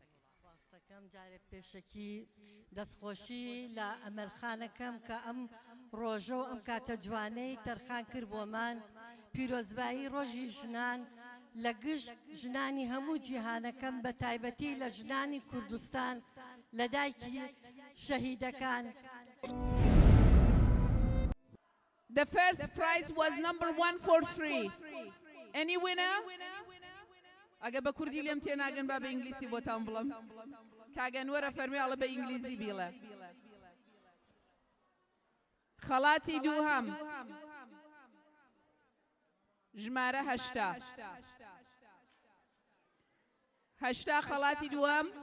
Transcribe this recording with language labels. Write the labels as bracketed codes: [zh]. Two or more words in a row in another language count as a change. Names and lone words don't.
[ckb] سپاسەکەم جارێک پێشەکی دەستخۆشی لە ئەمەلخانەکەم کە ئەم ڕۆژە و ئەم کاتە جوانەی تەرخان کرد بۆمان پیرۆزبایی ڕۆژی ژنان لە گشت ژنانی هەموو جیهانەکەم بە تایبەتی لە ژنانی کوردستان لە دایکی شەهیدەکان. [en] The first prize was number 143. Any winner? [ckb] ئەگە بە کوردی لێم تێناگەن با بە ئینگلیسی بۆتان بڵم کاگەنوەرە فەرمی ئەڵە بە ئینگلیزی بیڵە. خەڵاتی دووهەم ژمارە 8 خەڵاتی دووەم